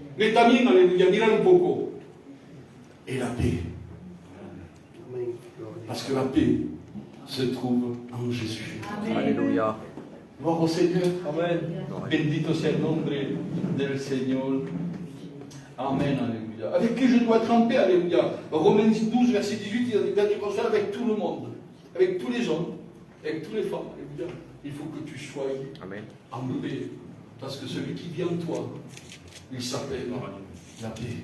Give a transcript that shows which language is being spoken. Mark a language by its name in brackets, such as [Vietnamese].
[French] Mais también, alléluia, Milan Boko. Et la paix. Parce que la paix se trouve en Jésus. Alléluia. Gloire au Seigneur. Amen. [Spanish] Bendito sea el nombre del Señor. [French] Amen, alléluia. Avec qui je dois être en paix, alléluia. Romains 12, verset 18, il va dire comme ça, avec tout le monde, avec tous les hommes, avec toutes les femmes, alléluia. Il faut que tu sois Amen. en paix. Parce que celui qui vit en toi, il s'appelle la paix.